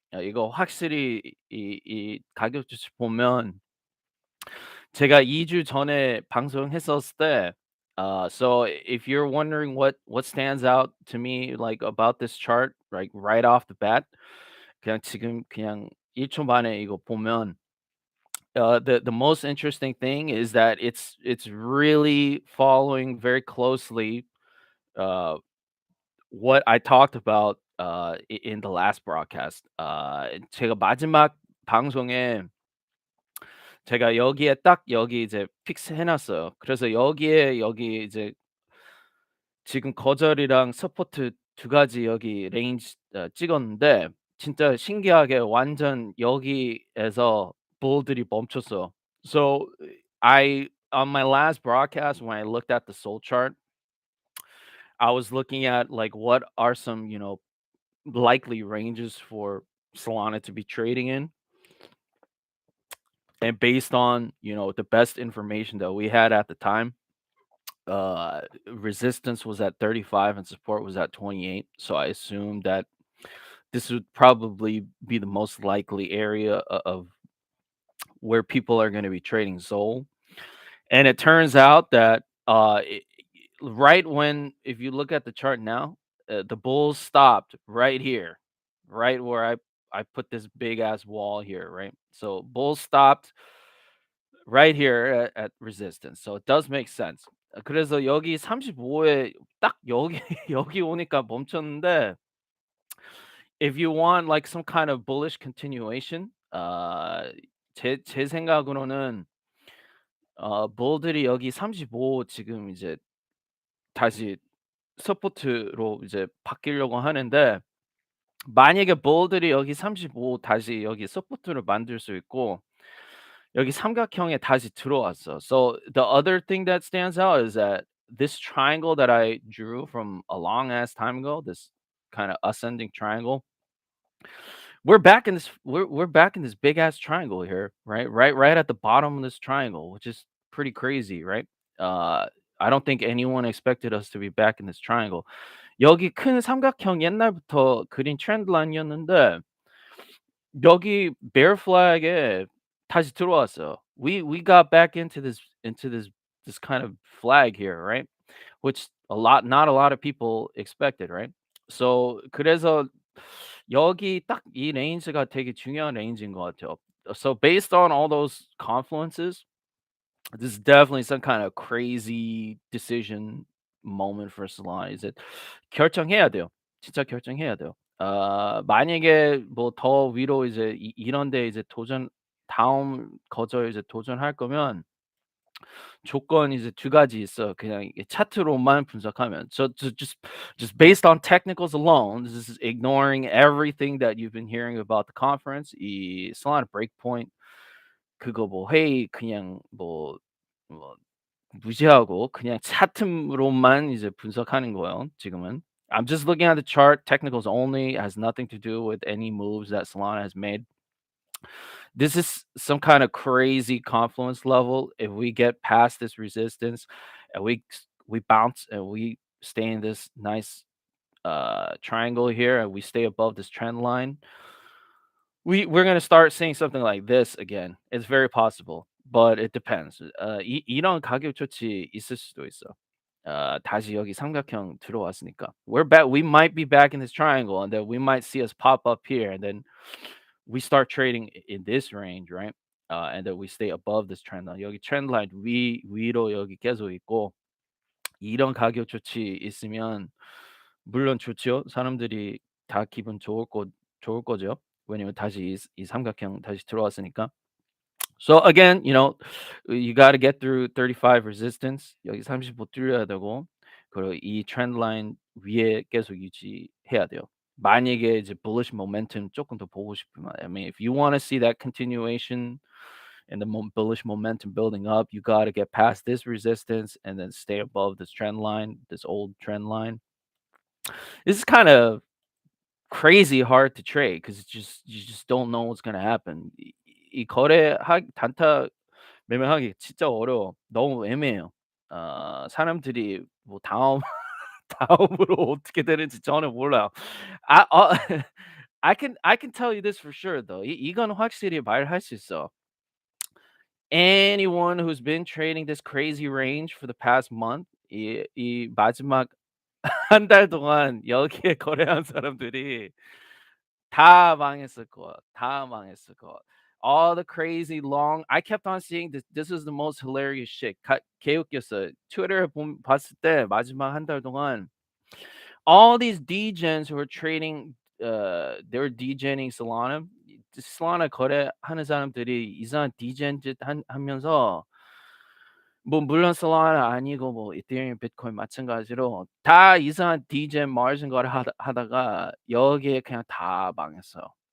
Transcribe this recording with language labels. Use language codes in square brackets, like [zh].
[ko] 이거 확실히 이 가격 주식 보면 제가 2주 전에 방송했었을 때 [en] so if you're wondering what stands out to me like about this chart like right off the bat [ko] 그냥 지금 그냥 1초 만에 이거 보면 [en] the most interesting thing is that it's really following very closely uh what I talked about in the last broadcast. [ko] 제가 마지막 방송에 제가 여기에 딱 여기 이제 픽스 해 놨어요. 그래서 여기에 여기 이제 지금 거절이랑 서포트 두 가지 여기 레인지 찍었는데 진짜 신기하게 완전 여기에서 부ll들이 멈췄어요. [en] So I on my last broadcast when I looked at the Soul chart, I was looking at like what are some, likely ranges for Solana to be trading in. And based on, the best information that we had at the time, resistance was at 35 and support was at 28. So I assumed that this would probably be the most likely area of where people are going to be trading Sol. And it turns out that right when, if you look at the chart now, the bulls stopped right here, right where I put this big ass wall here, right? So bulls stopped right here at resistance. So it does make sense. [ko] 그래서 여기 35에 딱 여기 여기 오니까 멈췄는데 [en] if you want like some kind of bullish continuation, [ko] 제 생각으로는 볼들이 여기 35 지금 이제 다시 서포트로 이제 바뀌려고 하는데 만약에 볼들이 여기 35 다시 여기 서포트를 만들 수 있고 여기 삼각형에 다시 들어왔어. [en] So the other thing that stands out is that this triangle that I drew from a long ass time ago, this kind of ascending triangle, we're back in this big ass triangle here, right? Right at the bottom of this triangle, which is pretty crazy, right? Uh I don't think anyone expected us to be back in this triangle. [ko] 여기 큰 삼각형 옛날부터 그린 트렌드 라인이었는데 여기 bear flag에 다시 들어왔어요. [en] We got back into this kind of flag here, right? Which not a lot of people expected, right? [ko] So 그래서 여기 딱 이 레인지가 되게 중요한 레인지인 것 같아요. [en] So based on all those confluences, this is definitely some kind of crazy decision moment for Solana. [ko] 이제 결정해야 돼요. 진짜 결정해야 돼요. 만약에 뭐 더 위로 이제 이런 데 이제 다음 거저에 이제 도전할 거면 조건이 이제 두 가지 있어요. 그냥 이게 차트로만 분석하면. [en] Just based on technicals alone, this is ignoring everything that you've been hearing about the conference. [ko] 이 Solana breakpoint 그거 뭐 회의 그냥 뭐 무시하고 그냥 차트로만 이제 분석하는 거예요, 지금은. [en] I'm just looking at the chart, technicals only, has nothing to do with any moves that Solana has made. This is some kind of crazy confluence level. If we get past this resistance and we bounce and we stay in this nice triangle here and we stay above this trend line, we're gonna start seeing something like this again. It's very possible, but it depends. [ko] 이런 가격 조치 있을 수도 있어. 다시 여기 삼각형 들어왔으니까. [en] We're back. We might be back in this triangle, and then we might see us pop up here, and then we start trading in this range, right? And then we stay above this trend line. [ko] 여기 trend line 위로 여기 계속 있고 이런 가격 조치 있으면 물론 좋죠. 사람들이 다 기분 좋을 거죠. 왜냐면 다시 이 삼각형 다시 들어왔으니까. [en] So again, you got to get through 35 resistance. [ko] 여기 35 뚫려야 되고 그리고 이 trend line 위에 계속 유지해야 돼요. 만약에 이제 bullish momentum 조금 더 보고 싶으면 [en] I mean if you want to see that continuation and the bullish momentum building up, you got to get past this resistance and then stay above this trend line, this old trend line. This is kind of crazy hard to trade because you just don't know what's gonna happen. [ko] 이 거래하 단타 매매하기 진짜 어려워. 너무 애매해요. 사람들이 뭐 다음 다음으로 어떻게 되는지 저는 몰라요. [en] 아 I can tell you this for sure though. [ko] 이건 확실히 말할 수 있어. [en] Anyone who's been trading this crazy range for the past month, [ko] 이 마지막 한 달 동안 여기에 거래한 사람들이 다 망했을 거야. 다 망했을 거야. [en] All the crazy long I kept on seeing this is the most hilarious shit. [ko] 개웃겼어요. 트위터를 봤을 때 마지막 한 달 동안 [en] all these degens who are trading they were degening Solana. [ko] Solana 거래하는 사람들이 이상한 degen 짓 하면서 뭐 물론 Solana 아니고 뭐 이더리움, 비트코인 마찬가지로 다 이상한 degen margin 거래하다가 여기에 그냥 다 망했어요.